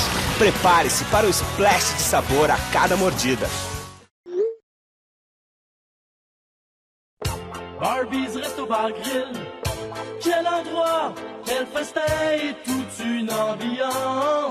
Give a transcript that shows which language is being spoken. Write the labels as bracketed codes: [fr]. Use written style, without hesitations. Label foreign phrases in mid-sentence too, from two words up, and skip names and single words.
[pt] Prepare-se para o splash de sabor a cada mordida. Barbie's Resto Bar Grill. [fr] Quel endroit, quel festin et toute une ambiance.